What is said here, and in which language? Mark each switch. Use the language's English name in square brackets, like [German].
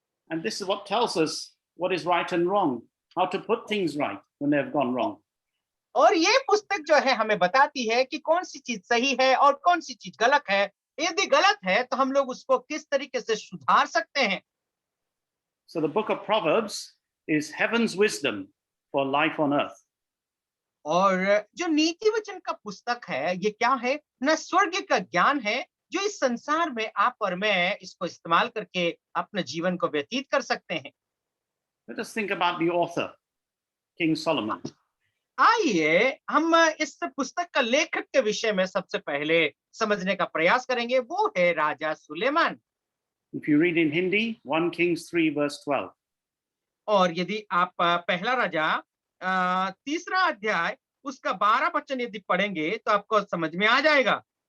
[English] And this is what tells us what is right and wrong, how to put things right when they have gone wrong. [Hindi] और ये पुस्तक जो है हमें बताती है कि कौन सी चीज सही है और कौन सी चीज गलत है। यदि गलत है तो हम लोग उसको किस तरीके से सुधार सकते हैं। [English] So the book of Proverbs is heaven's wisdom for life on earth. [Hindi] और जो नीति वचन का पुस्तक है ये क्या है, न स्वर्ग का ज्ञान है जो इस संसार में आप और मैं इसको इस्तेमाल करके अपने जीवन को व्यतीत कर सकते हैं। [English] Let us think about the author, King Solomon. [Hindi] आइए हम इस पुस्तक का लेखक के विषय में सबसे पहले समझने का प्रयास करेंगे, वो है राजा Suleman. [English] If you read in Hindi, 1 Kings 3 verse 12. [Hindi] और यदि आप पहला राजा तीसरा अध्याय उसका 12 वचन यदि पढ़ेंगे तो आपको समझ में आ जाएगा।